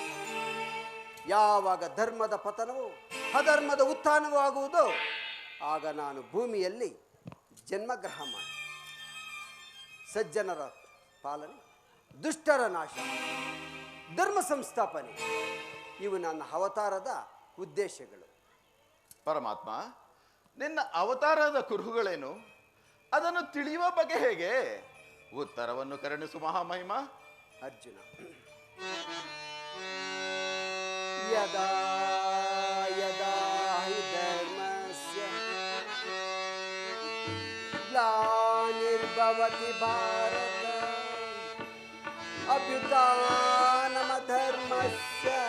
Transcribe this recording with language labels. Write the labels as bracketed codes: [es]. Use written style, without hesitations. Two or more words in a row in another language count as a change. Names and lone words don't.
[kn] ಯಾವಾಗ ಧರ್ಮದ ಪತನವೋ ಅಧರ್ಮದ ಉತ್ಥಾನವೂ ಆಗುವುದೋ ಆಗ ನಾನು ಭೂಮಿಯಲ್ಲಿ ಜನ್ಮಗ್ರಹ ಮಾಡಿ ಸಜ್ಜನರ ಪಾಲನೆ, ದುಷ್ಟರ ನಾಶ, ಧರ್ಮ ಸಂಸ್ಥಾಪನೆ ಇವು ನನ್ನ ಅವತಾರದ ಉದ್ದೇಶಗಳು. ಪರಮಾತ್ಮ, ನಿನ್ನ ಅವತಾರದ ಕುರುಹುಗಳೇನು? ಅದನ್ನು ತಿಳಿಯುವ ಬಗ್ಗೆ ಹೇಗೆ? ಉತ್ತರವನ್ನು ಕರುಣಿಸು ಮಹಾಮಹಿಮ. ಅರ್ಜುನ, [sa] ಯದಾ ಯದಾ ಹಿ ಧರ್ಮಸ್ಯ ಗ್ಲಾನಿರ್ಭವತಿ ಭಾರತ ಅಭ್ಯುತ್ಥಾನಮಧರ್ಮಸ್ಯ